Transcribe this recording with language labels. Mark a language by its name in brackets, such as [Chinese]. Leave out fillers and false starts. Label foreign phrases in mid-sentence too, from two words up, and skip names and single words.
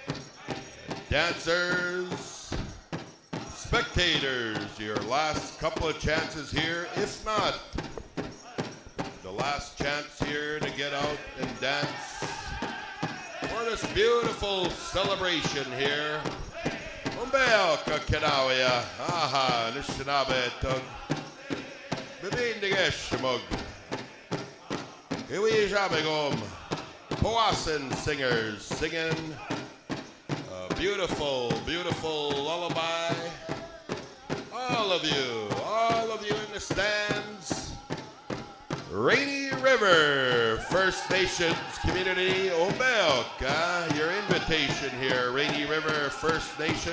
[English] Dancers, spectators, your last couple of chances here. If not, the last chance here to get out and dance for this beautiful celebration here. [Ojibwa] Umbeo kakinawaya, aha, nishinabe tug. Bibindigesh Iwi Jabegom, [English] Powassan singers singing a beautiful, beautiful lullaby. All of you in the stands. Rainy River First Nations Community Umbeok, your invitation here, Rainy River First Nations.